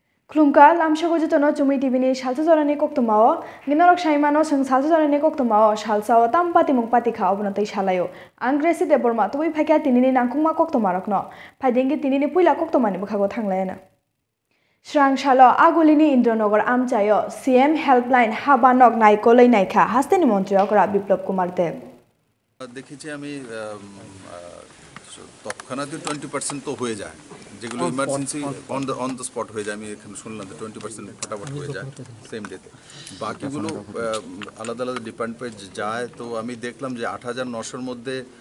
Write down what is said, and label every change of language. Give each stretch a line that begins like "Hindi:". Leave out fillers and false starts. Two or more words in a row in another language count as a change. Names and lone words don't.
Kok Borok: Klungka lamshago jitono chumi tibini shalsa jorani koktomao ginorok shaimano sung salsa jorani koktomao shalsao tampati mungpati kha obonatoi shalayo angresi deborma tui phakya tinini nangkungma koktomarokno phaidengi tinini puila koktomani bukhago thanglayana Srang shalo agulini Indronagar amchayo CM helpline habanok naikoloi naikha hasteni মন্ত্রীরা বিপ্লব কুমার দেব
Bangla: দেখেছি আমি তৎক্ষণাৎ 20% তো হয়ে যায় যেগুলো
English: emergency on the spot
Bangla: হয়ে যায় আমি এখানে শুনলাম 20% ফটাফট হয়ে যায়
English: same day
Bangla: বাকিগুলো আলাদা আলাদা ডিপেন্ড পেয়ে যায় তো আমি দেখলাম যে 8900 এর মধ্যে